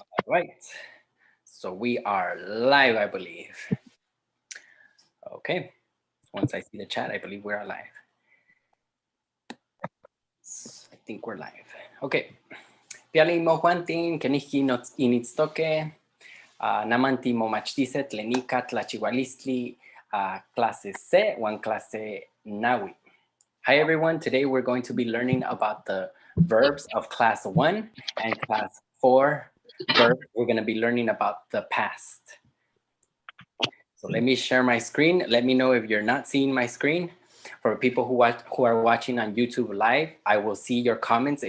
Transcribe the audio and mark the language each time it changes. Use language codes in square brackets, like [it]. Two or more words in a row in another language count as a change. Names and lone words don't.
[en] Right, so we are live, I believe. Okay, once I see the chat, I believe we're live. I think we're live. Okay. [nah] Piali mohuantin, kenihki initstoke, namanti momachtice, tlenika, tlachihualistli, clase C, one clase nawi. [en] Hi everyone, today we're going to be learning about the verbs of class 1 and class 4 verbs. We're going to be learning about the past. So let me share my screen. Let me know if you're not seeing my screen. For people who are watching on YouTube live, I will see your comments.